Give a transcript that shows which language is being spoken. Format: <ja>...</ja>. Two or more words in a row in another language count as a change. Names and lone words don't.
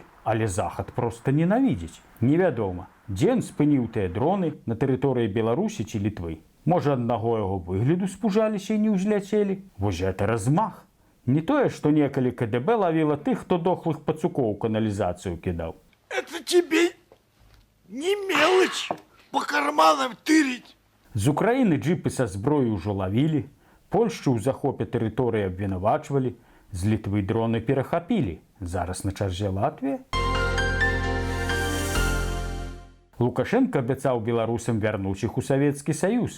<be>Але Захад проста ненавідзіць. Невядома, дзе ён спыніў тыя дроны на тэрыторыі Беларусі ці Літвы. Можа, аднаго яго выгляду спужаліся і не ўзляцелі? Вось гэта размах. Не тое, што некалі КДБ лавіла тых, хто дохлых пацукоў у каналізацыю кідаў.</be> <ru>Это тебе не мелочь по карманам тырить.</ru> <be>З Украіны джипы са зброі ўжо лавілі, Польшчу ў захопе тэрыторыі абвінавачвалі, з Літвы дроны перахапілі. Зараз на чарзе Латвія. Лукашенко абяцаў беларусам вярнуць іх у Савецкі Саюз.</be>